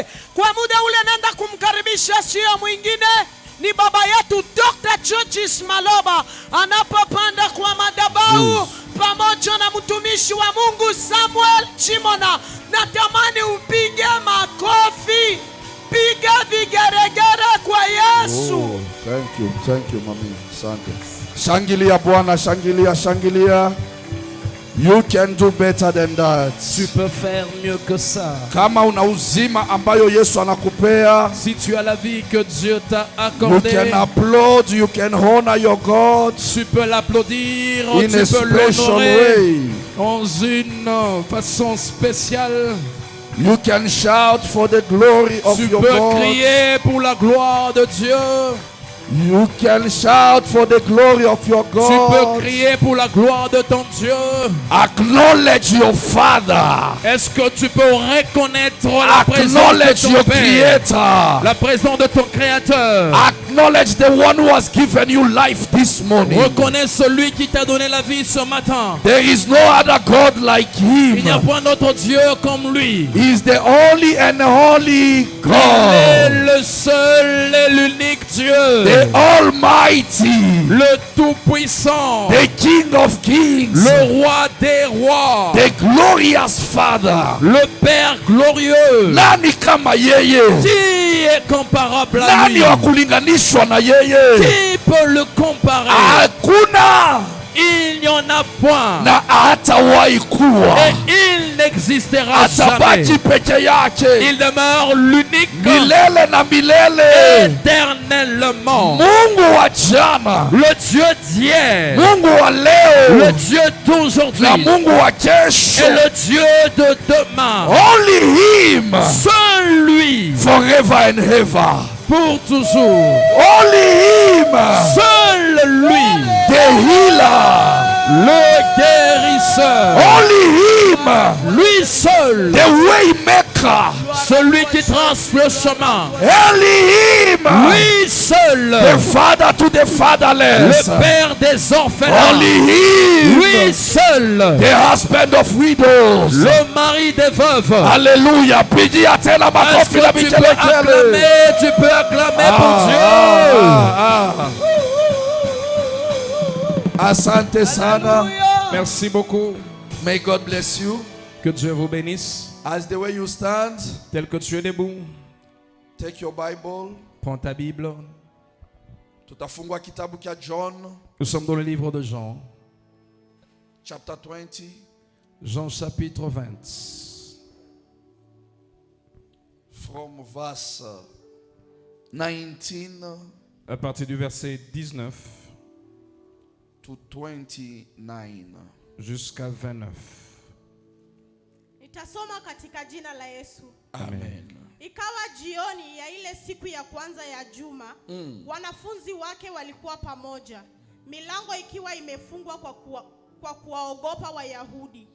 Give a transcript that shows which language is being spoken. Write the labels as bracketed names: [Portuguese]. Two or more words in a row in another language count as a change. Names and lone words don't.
[Swahili] Kwa muda ule naenda kumkaribisha sio mwingine, ni baba yetu Dr. Georges Maloba anapopanda kwa madhabahu pamoja na mtumishi wa Mungu Samuel Chimona. Natamani upige makofi, piga vigeregere kwa Yesu. [English] Thank you mami. Asante. [Swahili] Shangilia Bwana, shangilia. [English] You can do better than that. [French] Tu peux faire mieux que ça. [Swahili] Kama una uzima ambayo Yesu anakupea, [French] si tu as la vie que Dieu t'a [English] you [French] accordée, [English] can applaud, you can honor your God [French] tu peux l'applaudir, [English] in [French] tu [English] a [French] peux [English] special [French] l'honorer [English] way. [French] dans une façon spéciale. [English] You can shout for the glory of [French] Tu [English] your [French] peux [English] God. [French] crier pour la gloire de Dieu. [English] You can shout for the glory of your [French] Tu peux [English] God. [French] crier pour la gloire de ton Dieu. [English] Acknowledge your Father. [French] Est-ce que tu peux reconnaître la présence [English] Acknowledge [French] de [English] your [French] ton Père, [English] Creator. [French] la présence de ton Créateur? [English] Acknowledge the one who has given you life this morning. [French] Reconnais celui qui t'a donné la vie ce matin. [English] There is no other God like [French] Il n'y a [English] him. [French] point d'autre Dieu comme lui. [English] He is the only and holy [French] Il est [English] God. [French] le seul et l'unique Dieu, [English] the Almighty, [French] le Tout-Puissant, [English] the King of Kings, [French] le Roi des Rois, [English] the glorious Father. [French] le Père glorieux. [Swahili] Nani kama yeye? [French] Qui est comparable à [Swahili] Nani [French] lui? [Swahili] wa kulinganishwa na yeye? [French] Qui peut le comparer? [Swahili] Hakuna [French] Il n'y en a point. [Swahili] na hatawahi kuwa. [French] Et il n'existera [Swahili] Atabaki [French] jamais. [Swahili] peke yake [French] Il demeure l'unique [Swahili] milele na milele. [French] éternellement. [Swahili] Mungu wa jana, [French] Le Dieu d'hier, [Swahili] Mungu wa leo [French] le Dieu d'aujourd'hui [Swahili] na Mungu wa kesho. [French] et le Dieu de demain. [English] Only him [French] Seul lui, [English] forever and ever. [French] pour toujours. [English] Only him [French] Seul lui, [English] the healer. [French] le guérisseur. [English] Only him [French] Lui seul, [English] the way maker. [French] celui qui trace le chemin. [English] Only him [French] Lui seul, [English] the father to the fatherless. [French] le père des orphelins. [English] Only him [French] Lui seul, [English] the husband of widows. [French] le mari des veuves. [Swahili] Hallelujah. Pigia tena [French] Est-ce [Swahili] makofi na [French] que tu peux [Swahili] vigelegele. [French] acclamer? Tu peux acclamer pour Dieu. [Swahili] Asante sana. [French] Merci beaucoup. [English] May God bless you. [French] Que Dieu vous bénisse. [English] As the way you stand, [French] Tel que tu es debout, [English] take your Bible. [French] prends ta Bible. [Swahili] Tutafungua kitabu cha John [French] Nous sommes dans le livre de Jean. [English] chapter 20 [French] Jean chapitre 20. [English] from verse 19 [French] À partir du verset 19 [English] to 29. [French] jusqu'à 29. [Swahili] Nitasoma katika jina la Yesu. Amen. Ikawa jioni ya ile siku ya kwanza ya juma, wanafunzi wake walikuwa pamoja, milango ikiwa imefungwa kwa kuwaogopa Wayahudi.